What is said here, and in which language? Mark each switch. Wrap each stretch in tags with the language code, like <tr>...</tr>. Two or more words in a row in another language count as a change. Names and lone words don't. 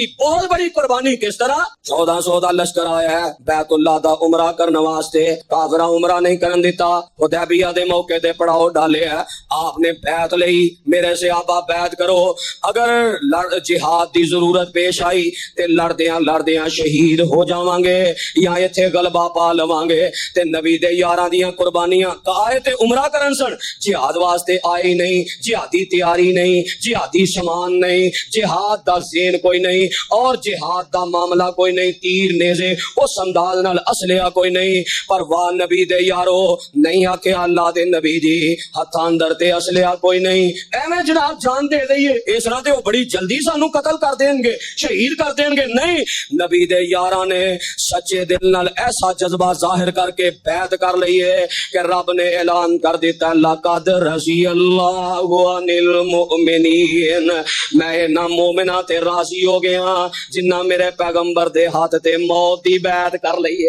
<ur>بہت بڑی قربانی کس طرح؟</ur> <pa>1400 دا لشکر آیا ہے بیت اللہ دا عمرہ کرنے واسطے، کافراں عمرہ نہیں کرن دیتا، حدیبیہ دے موقع تے پڑاؤ ڈالے ہے، آپ نے بیعت لئی میرے سے آبا بیعت کرو، اگر جہاد دی ضرورت پیش آئی تے لڑدیاں شہید ہو جاواں گے یا ایتھے غلبہ پا لواں گے۔ تے نبی دے یاراں دیاں قربانیاں آئے تے عمرہ کرن سن، جہاد واسطے آئی نہیں، جہادی تیاری نہیں، جہادی سامان نہیں، جہاد دا ذہن کوئی نہیں اور جہاد دا معاملہ کوئی نہیں، تیر نیزے اس انداز نال اسلحہ کوئی نہیں، پر واہ نبی دے یارو نہیں آکھیا اللہ دے نبی جی ہتھاں اندر تے اسلحہ کوئی نہیں، ایویں جناب جان دے دئیے اس طرح تے وہ بڑی جلدی سانو قتل کر دیں گے, شہید کر دیں گے. نہیں, نبی دے یاراں نے سچے دل نال ایسا جذبہ ظاہر کر کے بیعت کر لئیے کہ رب نے اعلان کر دیتا</pa> <ar>لقد رضی اللہ عن المؤمنین,</ar> <pa>میں نہ مومنہ تے راضی ہو گیا جنہ میرے پیغمبر دے ہاتھ تے موت دی بیعت کر لئیے.</pa>